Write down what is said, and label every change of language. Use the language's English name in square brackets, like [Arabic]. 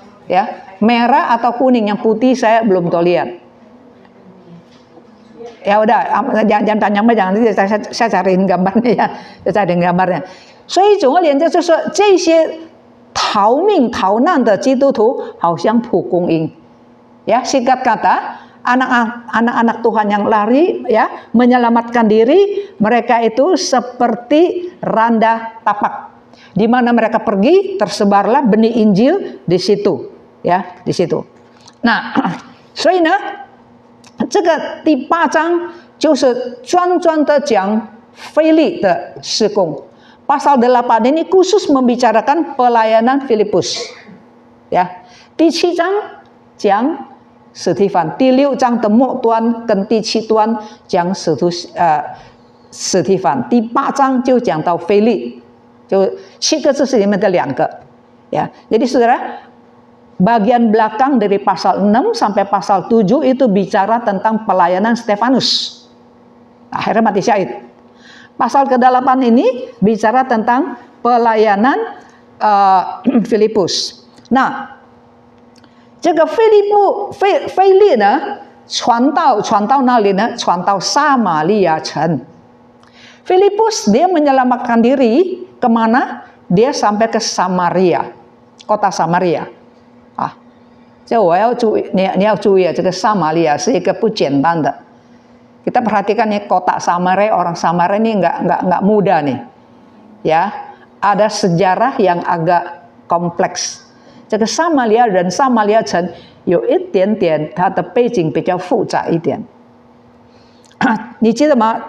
[Indonesian] Ya, merah atau kuning, yang putih saya belum tahu lihat. Ya udah, jangan tanya, jangan nanti saya cariin gambarnya ya, saya cariin gambarnya. [Chinese] 所以总而言之，就是说这些逃命逃难的基督徒好像蒲公英。 [Indonesian] Ya, singkat kata, anak-anak Tuhan yang lari ya, menyelamatkan diri, mereka itu seperti randa tapak. Di mana mereka pergi, tersebarlah benih Injil di situ, ya, di situ. [Chinese] Nah, 所以呢，这个第8章就是专的讲腓利的事工。 [Indonesian] Pasal 8 ini khusus membicarakan pelayanan Filipus. Ya. [Chinese] 第7章讲史提反，第6章的末端跟第7端讲史提反，第8章就讲到腓利，就7个字是里面的2个。 [Indonesian] Ya. Jadi saudara, bagian belakang dari pasal 6 sampai pasal 7 itu bicara tentang pelayanan Stefanus. Akhirnya mati syahid. Pasal ke-8 ini bicara tentang pelayanan Filipus. [Chinese] Nah, 这个腓利呢，传到哪里呢？传到撒玛利亚城。 [Indonesian] Filipus dia menyelamatkan diri kemana? Dia sampai ke Samaria, kota Samaria. [Chinese] 这我要注意，你要注意啊，这个撒玛利亚是一个不简单的。 [Indonesian] Kita perhatikan nih, kota Samaria, orang Samaria ini nggak mudah nih, ya. Ada sejarah yang agak kompleks. [Chinese] 这个撒玛利亚人、撒玛利亚城有一点点它的背景比较复杂一点。你记得吗？